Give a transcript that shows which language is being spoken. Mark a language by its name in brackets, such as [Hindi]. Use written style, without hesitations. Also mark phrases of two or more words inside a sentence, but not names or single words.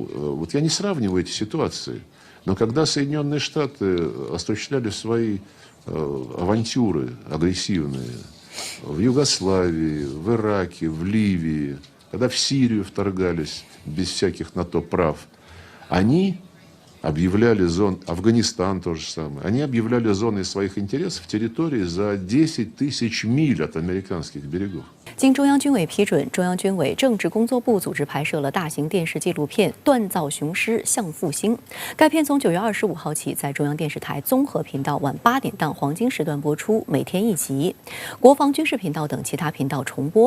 [Russian] Вот я не сравниваю эти ситуации, но когда Соединенные Штаты осуществляли свои авантюры агрессивные в Югославии, в Ираке, в Ливии, когда в Сирию вторгались без всяких на то прав, они объявляли зоны, Афганистан то же самое, они объявляли зоны своих интересов территории за 10 тысяч миль от американских берегов. [Chinese] 经中央军委批准，中央军委政治工作部组织拍摄了大型电视纪录片《锻造雄狮向复兴》。该片从9月25号起在中央电视台综合频道晚8点档黄金时段播出，每天1集；国防军事频道等其他频道重播。